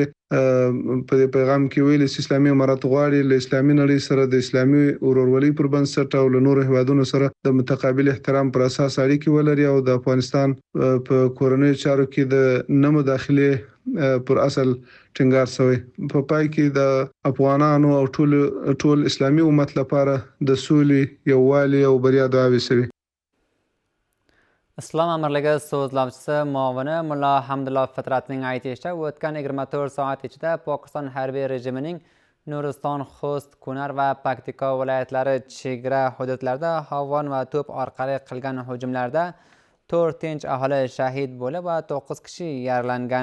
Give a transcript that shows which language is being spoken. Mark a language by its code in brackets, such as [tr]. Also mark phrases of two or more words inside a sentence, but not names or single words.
[ps] په دې پیغام کې ویلي چې اسلامي امارات غواړي له اسلامي نړۍ سره د اسلامي ورورولۍ پر بنسټ او له نور هیوادونو سره د متقابل احترام پر اساس اړیکې ولري او د افغانستان په کورنیو چارو کې د نه مداخلې پر اصل ټینګار شوی. په پای کې د افغانانو او ټول اسلامي امت لپاره د سولې، یووالي او بریا دعاوې شوي. [uz] Islom amirligi so'zlovchisi muavini Mulla Hamdullo Fitratning aytishicha, o'tgan 24 soat ichida Pokiston harbiy rejimining Nuriston, Xo'st, Kunar va Paktika viloyatlari chegara hududlarida havon va to'p orqali qilgan hujumlarda 4 tinch aholi shahid bo'lib va 9 kishi yaralangan.